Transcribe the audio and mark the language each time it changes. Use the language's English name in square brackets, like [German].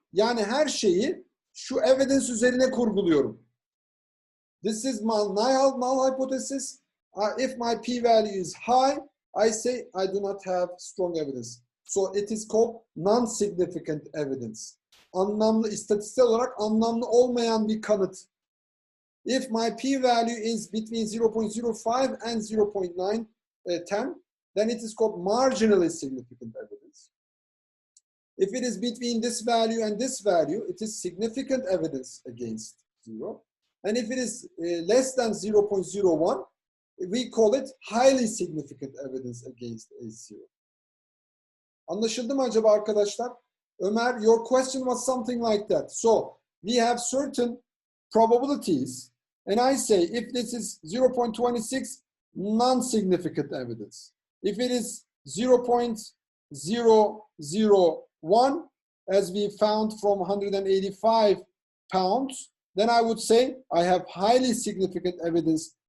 [Turkish] Yani her şeyi şu evidence üzerine kurguluyorum. [English] This is my null hypothesis. If my p-value is high, I say I do not have strong evidence. So it is called non-significant evidence. [Turkish] Anlamlı, istatistiksel olarak anlamlı olmayan bir kanıt. [English] If my p-value is between 0.05 and 0.910, then it is called marginally significant evidence. If it is between this value and this value, it is significant evidence against 0. And if it is less than 0.01, we call it highly significant evidence against H0. [Turkish] Anlaşıldı mı acaba arkadaşlar? [English] Ömer, your question was something like that. So we have certain probabilities, and I say if this is 0.26, non-significant evidence. If it is 0.001, as we found from 185 pounds, then I would say I have highly significant evidence